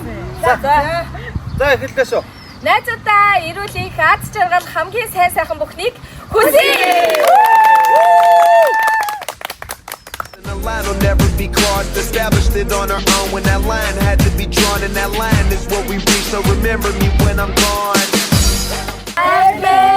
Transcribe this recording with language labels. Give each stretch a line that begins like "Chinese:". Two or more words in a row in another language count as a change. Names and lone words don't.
Mongolian: За эхэллээ шүү. Найзуудаа эрүүл их аз жаргал хамгийн сайхан бүхнийг хүсье.
English: The line will never be crossed. Established it on our own when that line had to be drawn, and that line is what we reach. So remember me when I'm gone.